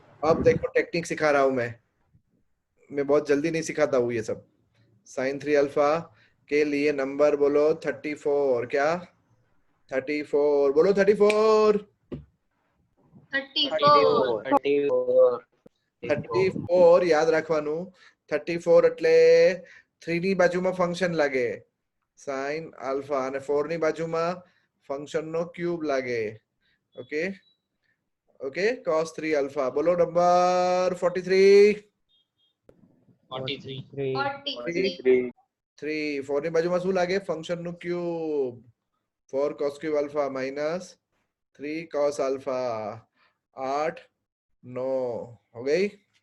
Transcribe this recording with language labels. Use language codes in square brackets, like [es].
[hi] अब देखो टेक्निक सिखा रहा हूं मैं बहुत जल्दी नहीं सिखाता हूँ ये सब। साइन 3 अल्फा के लिए नंबर बोलो 34, क्या 34 बोलो 34। 34. [gu] 34 યાદ રાખવાનું 34 એટલે 3 ની બાજુમાં ફંક્શન લાગે sin આલ્ફા અને 4 ની બાજુમાં ફંક્શન નો ક્યુબ લાગે ઓકે ઓકે cos 3 આલ્ફા બોલો નંબર 43 43 43. 4 ની બાજુમાં શું લાગે ફંક્શન નું cube 4 cos cube alpha માइनस 3 cos alpha 8 9 [hi] हो गई